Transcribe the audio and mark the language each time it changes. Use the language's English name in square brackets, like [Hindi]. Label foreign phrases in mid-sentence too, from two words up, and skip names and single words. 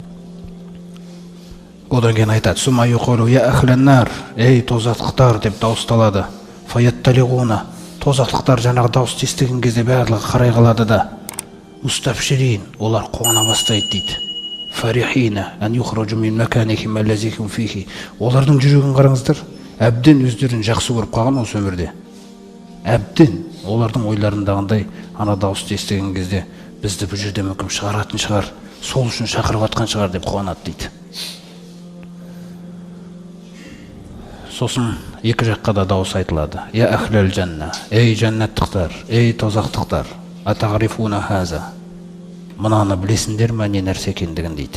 [Kazakh] Одан кейін айтады: [Arabic] "ثم يقول يا أهل النار", [Kazakh] ей тозақтықтар деп дауысталады. Фаятталигуна, тозақтықтар жаңағы дауысты естіген кезде барлығы қарай қалады да, мустабширин, олар қуана бастайды дейді. [Arabic] فرحين أن يخرج من مكانهم الذي هم فيه, [Kazakh] олардың жүрегін қараңыздар, әбден өздерін жақсы көріп қалған осы өмірде. Әбден олардың ойларындағындай ана дауысты естіген кезде бізді бұл жерде мүмкін шығаратын шығар, сол үшін шақырып атқан шығар деп қуанады дейді. Сосын екі жаққа да дауыс айтылады: [Arabic] "يا أهل الجنة", [Kazakh] ей жәннаттықтар, ей тозақтықтар, [Arabic] أتعرفون هذا, [Kazakh] мынаны білесіңдер ме не нәрсе екендігін дейді.